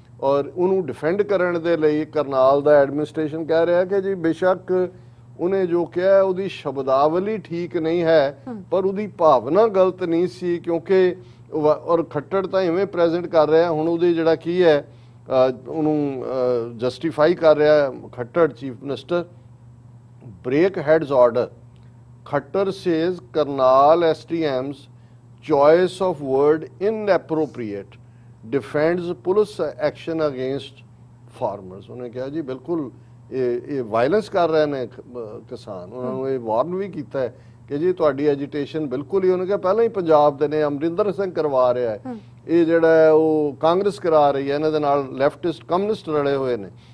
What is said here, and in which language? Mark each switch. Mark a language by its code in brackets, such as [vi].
[pa] ਔਰ ਉਹਨੂੰ ਡਿਫੈਂਡ ਕਰਨ ਦੇ ਲਈ ਕਰਨਾਲ ਦਾ ਐਡਮਿਨਿਸਟ੍ਰੇਸ਼ਨ ਕਹਿ ਰਿਹਾ ਕਿ ਜੀ ਬੇਸ਼ੱਕ ਉਹਨੇ ਜੋ ਕਿਹਾ ਉਹਦੀ ਸ਼ਬਦਾਵਲੀ ਠੀਕ ਨਹੀਂ ਹੈ ਪਰ ਉਹਦੀ ਭਾਵਨਾ ਗਲਤ ਨਹੀਂ ਸੀ, ਕਿਉਂਕਿ ਔਰ ਖੱਟੜ ਤਾਂ ਇਵੇਂ ਪ੍ਰੈਜ਼ੈਂਟ ਕਰ ਰਿਹਾ ਹੁਣ ਉਹਦੇ ਜਿਹੜਾ ਕੀ ਹੈ ਉਹਨੂੰ ਜਸਟੀਫਾਈ ਕਰ ਰਿਹਾ Khattar chief minister. [en] break heads order. Khattar says Karnal STM's choice of word inappropriate, defends police action against farmers. [pa] ਉਹਨੇ ਕਿਹਾ ਜੀ ਬਿਲਕੁਲ ਇਹ ਵਾਇਲੈਂਸ ਕਰ ਰਹੇ ਨੇ ਕਿਸਾਨ, ਉਹਨਾਂ ਨੂੰ ਇਹ ਵਾਰਨ ਵੀ ਕੀਤਾ ਹੈ ਕਿ ਜੀ ਤੁਹਾਡੀ ਐਜੀਟੇਸ਼ਨ ਬਿਲਕੁਲ ਹੀ, ਉਹਨੇ ਕਿਹਾ ਪਹਿਲਾਂ ਹੀ ਪੰਜਾਬ ਦੇ ਨੇ ਅਮਰਿੰਦਰ ਸਿੰਘ ਕਰਵਾ ਰਿਹਾ ਹੈ, ਇਹ ਜਿਹੜਾ ਉਹ ਕਾਂਗਰਸ ਕਰਾ ਰਹੀ ਹੈ, ਇਹਨਾਂ ਦੇ ਨਾਲ ਲੈਫਟਿਸਟ ਕਮਿਊਨਿਸਟ ਰਲੇ ਹੋਏ ਨੇ।